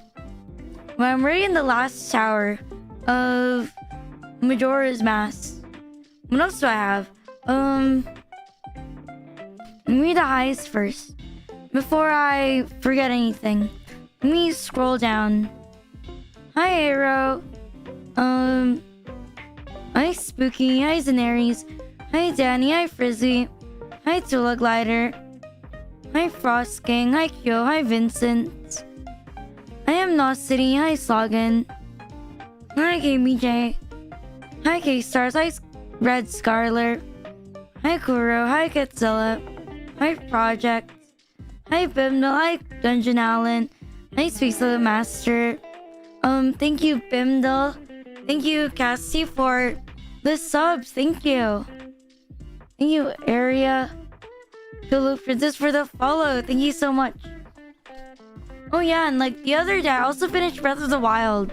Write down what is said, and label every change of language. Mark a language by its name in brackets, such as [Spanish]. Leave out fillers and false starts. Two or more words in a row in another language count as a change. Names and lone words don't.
[English] When I'm already in the last tower of Majora's Mask. What else do I have? Let me read the highest first. Before I forget anything. Let me scroll down. Hi, Arrow. Hi, Spooky. Hi, Zanaries. Hi, Danny. Hi, Frizzy. Hi, Tula Glider. Hi, Frost King. Hi, Kyo. Hi, Vincent. I am Nos City. Hi, Slogan. Hi, KBJ. Hi, K-Stars. Hi, Red Scarlet. Hi, Kuro. Hi, Katzilla. Hi, Project. Hi, Bimdal. Hi, Dungeon Allen. Hi, Space of the Master. Thank you, Bimdal. Thank you, Cassie, for the subs. Thank you. Thank you, Area. Look for this for the follow. Thank you so much. Oh yeah, and like the other day I also finished Breath of the Wild.